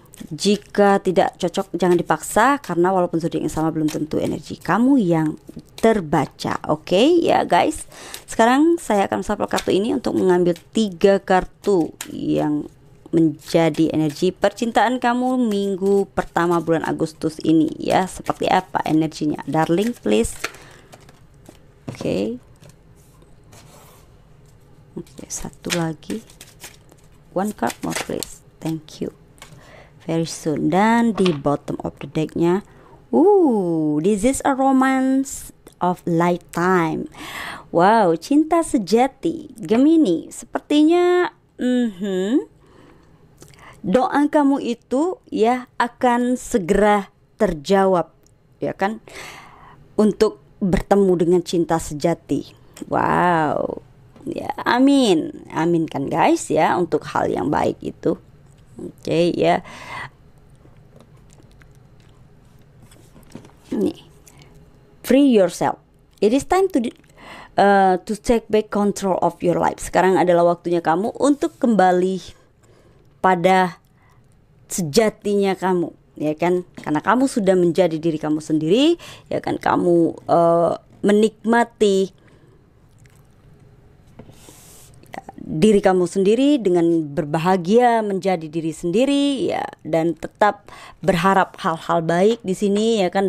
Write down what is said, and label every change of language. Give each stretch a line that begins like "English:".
Indonesian: Jika tidak cocok jangan dipaksa, karena walaupun zodiak yang sama belum tentu energi kamu yang terbaca. Oke ya guys. Sekarang saya akan shuffle kartu ini untuk mengambil 3 kartu yang menjadi energi percintaan kamu minggu pertama bulan Agustus ini ya. Seperti apa energinya,
English: darling, please. Oke,
Indonesian: satu lagi,
English: one card more please, thank you, very soon.
Indonesian: Dan di
English: bottom of the decknya, this is a romance of lifetime.
Indonesian: Wow, cinta sejati Gemini. Sepertinya doa kamu itu ya akan segera terjawab ya kan, untuk bertemu dengan cinta sejati. Wow ya, amin, amin kan guys ya, untuk hal yang baik itu.
English: Oke
Indonesian: ya, nih,
English: free yourself, it is time to take back control of your life.
Indonesian: Sekarang adalah waktunya kamu untuk kembali pada sejatinya kamu ya kan, karena kamu sudah menjadi diri kamu sendiri ya kan. Kamu menikmati diri kamu sendiri dengan berbahagia menjadi diri sendiri ya, dan tetap berharap hal-hal baik di sini ya kan.